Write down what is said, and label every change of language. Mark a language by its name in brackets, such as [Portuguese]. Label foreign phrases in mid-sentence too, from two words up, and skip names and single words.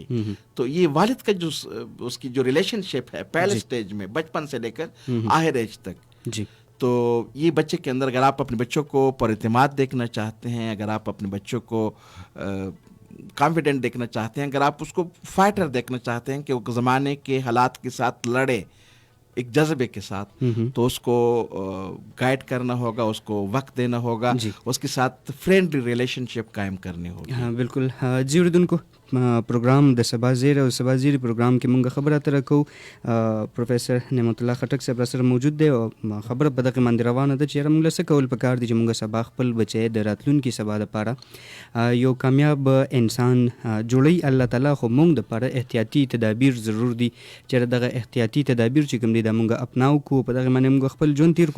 [Urdu] تو یہ والد کا جو اس کی جو ریلیشن شپ ہے پہلے سٹیج میں، بچپن سے لے کر آخر ایج تک، تو یہ بچے کے اندر اگر آپ اپنے بچوں کو پر اعتماد دیکھنا چاہتے ہیں، اگر آپ اپنے بچوں کو کانفیڈنٹ دیکھنا چاہتے ہیں، اگر آپ اس کو فائٹر دیکھنا چاہتے ہیں کہ وہ زمانے کے حالات کے ساتھ لڑے ایک جذبے کے ساتھ، تو اس کو گائیڈ کرنا ہوگا، اس کو وقت دینا ہوگا، اس کے ساتھ فرینڈلی ریلیشن شپ قائم کرنی ہوگی. ہاں بالکل. [Pashto] جی اردوونکو پروگرام د سبا زیر او سبا زیر پروگرام کې مونږ خبره اتره کوو. پروفیسر نعمت الله خټک صاحب سره موجود دی او خبره په دغه باندې روانه ده چې موږ له څه کول پکار دي چې موږ سبا خپل بچی د راتلونکي سبا دپاره یو کامیاب انسان جوړوي الله تعالی، خو موږ دپاره احتیاطي تدابیر ضرور دي چې دغه احتیاطي تدابیر چې کوم دي دا موږ اپناو کو، په دغه باندې موږ خپل ژوند تیر کو.